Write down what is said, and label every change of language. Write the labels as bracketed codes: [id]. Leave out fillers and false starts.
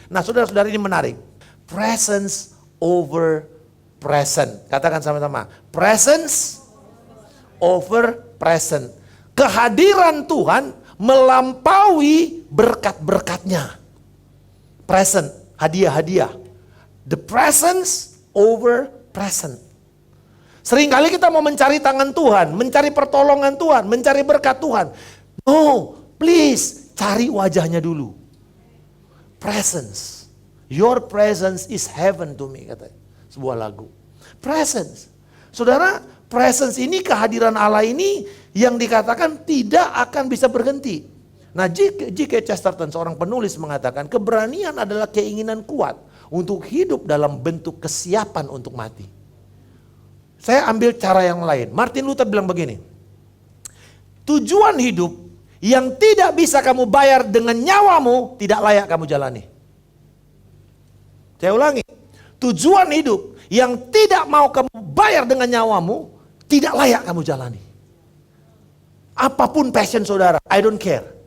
[id] Nah saudara-saudara, ini menarik. [en] Presence over present. [id] Katakan sama-sama. [en] Presence over present. [id] Kehadiran Tuhan melampaui berkat-berkatnya. [en] Present, [id] hadiah-hadiah. [en] The presence over present. [id] Seringkali kita mau mencari tangan Tuhan, mencari pertolongan Tuhan, mencari berkat Tuhan. [en] No, please, [id] cari wajahnya dulu. Presence. [en] Your presence is heaven to me, [id] kata sebuah lagu. [en] Presence. [id] Saudara, presence ini, kehadiran Allah ini yang dikatakan tidak akan bisa berhenti. Nah, G.K. Chesterton, seorang penulis, mengatakan keberanian adalah keinginan kuat untuk hidup dalam bentuk kesiapan untuk mati. Saya ambil cara yang lain. Martin Luther bilang begini, tujuan hidup yang tidak bisa kamu bayar dengan nyawamu tidak layak kamu jalani. Saya ulangi, tujuan hidup yang tidak mau kamu bayar dengan nyawamu, tidak layak kamu jalani. Apapun passion saudara, [en] I don't care.